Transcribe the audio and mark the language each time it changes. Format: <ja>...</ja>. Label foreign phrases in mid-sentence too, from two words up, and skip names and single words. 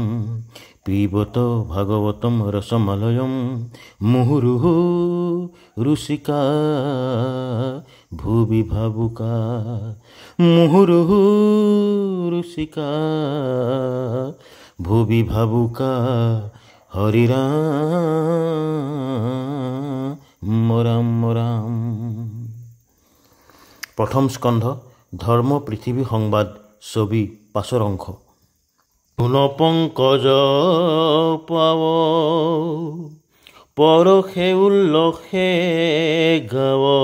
<sa>পিবত ভাগবতম রসমলয়ম মুহুর্মুহু রসিকা ভুবি ভাবুকা। মুহুর্মুহু রসিকা ভুবি ভাবুকা। হরি রাম রাম রাম।</sa> <as>প্ৰথম স্কন্ধ ধৰ্ম পৃথিৱী সংবাদ ছবি ৫ৰ অংশ। পংকজ পাৱ পৰশে উল্লসে গাৱ।</as>